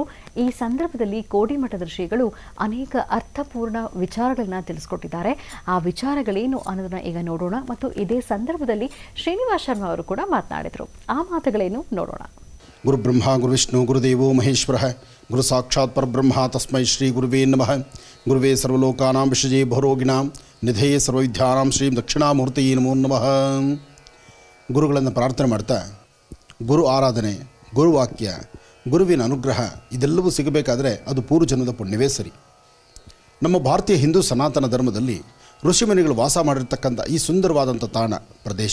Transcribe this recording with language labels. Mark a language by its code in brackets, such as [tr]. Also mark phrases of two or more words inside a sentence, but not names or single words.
[kn] ಈ ಸಂದರ್ಭದಲ್ಲಿ ಕೋಡಿಮಠದ ಶ್ರೀಗಳು ಅನೇಕ ಅರ್ಥಪೂರ್ಣ ವಿಚಾರಗಳನ್ನು ತಿಳಿಸ್ಕೊಟ್ಟಿದ್ದಾರೆ. ಆ ವಿಚಾರಗಳೇನು ಅನ್ನೋದನ್ನ ಈಗ ನೋಡೋಣ. ಮತ್ತು ಇದೇ ಸಂದರ್ಭದಲ್ಲಿ ಶ್ರೀನಿವಾಸ ಶರ್ಮಾ ಅವರು ಕೂಡ ಮಾತನಾಡಿದರು. ಆ ಮಾತುಗಳೇನು ನೋಡೋಣ. [sa] ಗುರು ಬ್ರಹ್ಮ ಗುರು ವಿಷ್ಣು ಗುರುದೇವೋ ಮಹೇಶ್ವರ ಗುರು ಸಾಕ್ಷಾತ್ ಪರಬ್ರಹ್ಮ ತಸ್ಮೈ ಶ್ರೀ ಗುರುವೇ ನಮಃ. ಗುರುವೇ ಸರ್ವಲೋಕಾನಾಂ ವಿಷಜೇ ಭರೋಗಿಣಾಂ ನಿಧೇಯ ಸರ್ವವಿದ್ಯಾನಾಂ ಶ್ರೀ ದಕ್ಷಿಣಾಮೂರ್ತಿ ನಮೋ ನಮಃ. [kn] ಗುರುಗಳನ್ನು ಪ್ರಾರ್ಥನೆ ಮಾಡ್ತಾ, ಗುರು ಆರಾಧನೆ, ಗುರುವಾಕ್ಯ, ಗುರುವಿನ ಅನುಗ್ರಹ ಇದೆಲ್ಲವೂ ಸಿಗಬೇಕಾದರೆ ಅದು ಪೂರ್ವಜನ್ಮದ ಪುಣ್ಯವೇ ಸರಿ. ನಮ್ಮ ಭಾರತೀಯ ಹಿಂದೂ ಸನಾತನ ಧರ್ಮದಲ್ಲಿ ಋಷಿಮುನಿಗಳು ವಾಸ ಮಾಡಿರ್ತಕ್ಕಂಥ ಈ ಸುಂದರವಾದಂಥ ತಾಣ ಪ್ರದೇಶ.